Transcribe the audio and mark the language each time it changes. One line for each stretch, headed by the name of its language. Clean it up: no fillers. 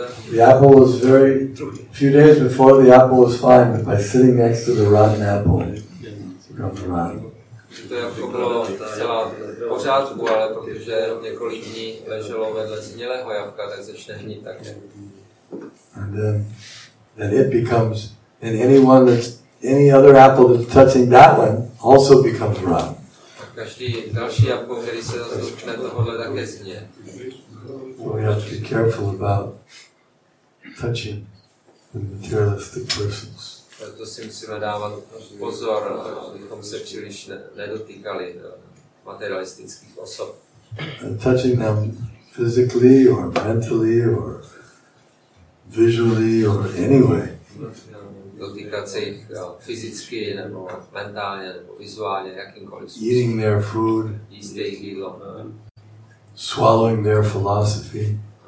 English: The apple was few days before the apple was fine, but by sitting next to the rotten apple, it becomes rotten.
Czech: To jablko bylo celá v pořádku, ale protože několik dní leželo vedle zhnilého jablka, tak začne hnít také.
English: And then it becomes, and any other apple that's touching that one also becomes rotten.
Czech: Každý další jablko, který se dotkne tohohle, také zhně.
English: So we have to be careful about touching the materialistic persons.
Czech: Proto si musíme dávat pozor, abychom se příliš nedotýkali materialistických osob.
English: And touching them physically or mentally or visually or any way.
Czech: Dotýkat se jich fyzicky nebo mentálně nebo vizuálně, jakýmkoliv způsobem.
English: Eating their food.
Czech: Jíst jejich jídlo.
English: Swallowing their philosophy.